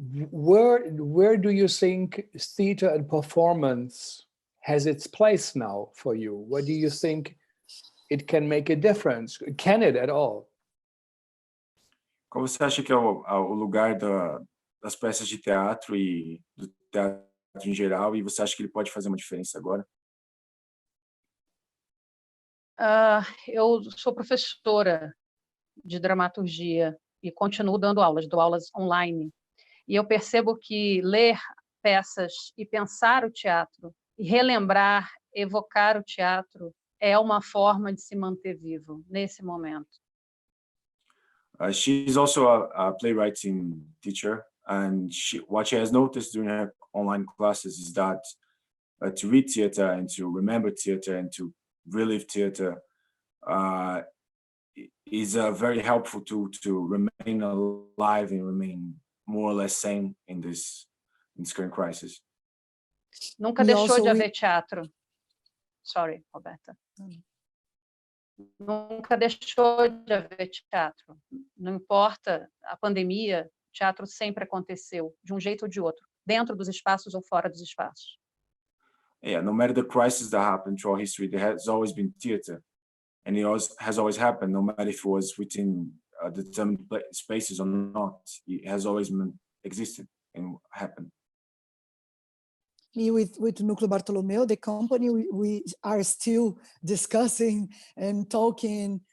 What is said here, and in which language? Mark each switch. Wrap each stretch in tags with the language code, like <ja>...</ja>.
<en>Where do you think theater and performance has its place now for you? Where do you think it can make a difference? Can it at all?</en> <pt>Qual você acha que é o lugar das peças de teatro e do teatro em geral, e você acha que ele pode fazer uma diferença agora? Eu sou professora de dramaturgia e continuo dando aulas, dou aulas online. E eu percebo que ler peças e pensar o teatro, e relembrar, evocar o teatro, é uma forma de se manter vivo nesse momento.</pt> <en>She's also a playwriting teacher, and what she has noticed during her online classes is that to read theater and to remember theater and to relive theater is very helpful to remain alive and remain more or less sane in this current crisis.</en> <pt>Nunca deixou de haver teatro.</pt> <en>Sorry,</en> <pt>Roberta. Nunca deixou de haver teatro. Não importa a pandemia, o teatro sempre aconteceu, de um jeito ou de outro, dentro dos espaços ou fora dos espaços.</pt> <en>Yeah, no matter the crisis that happened throughout history, there has always been theater, and it has always happened, no matter if it was within determined spaces or not. It has always existed and happened. me with Núcleo Bartolomeu, the company, we are still discussing and talking.</en>